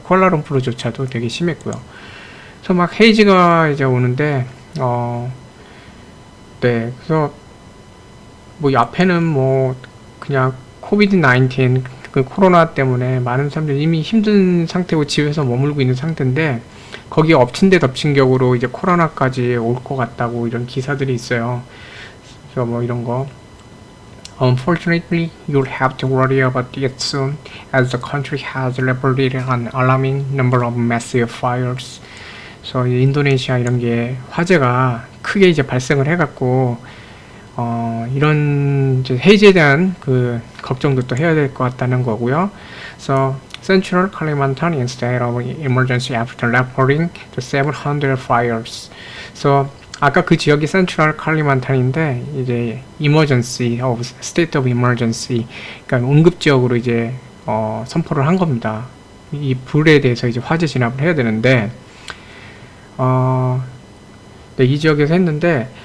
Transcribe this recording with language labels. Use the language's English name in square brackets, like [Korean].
[Korean] 쿠알라룸푸르조차도 되게 심했고요. 그래서 막 헤이즈가 이제 오는데, 네, 그래서 뭐 앞에는 뭐 그냥 코비드-19 그 코로나 때문에 많은 사람들이 이미 힘든 상태고 집에서 머물고 있는 상태인데, 거기에 엎친 데 덮친 격으로 이제 코로나까지 올 것 같다고 이런 기사들이 있어요. 그래서 뭐 이런 거, [English] Unfortunately, you'll have to worry about it soon, as the country has reported an alarming number of massive fires. [Korean] 그래서 인도네시아 이런 게 화재가 크게 이제 발생을 해갖고, 이런 이제 헤이즈에 대한 그 걱정도 또 해야 될 것 같다는 거고요. [English] So Central Kalimantan in state of emergency after reporting to 700 fires. [Korean] So 아까 그 지역이 Central Kalimantan인데, 이제 [English] emergency of state of emergency, [Korean] 그러니까 응급 지역으로 이제 선포를 한 겁니다. 이 불에 대해서 이제 화재 진압을 해야 되는데, 네, 이 지역에서 했는데,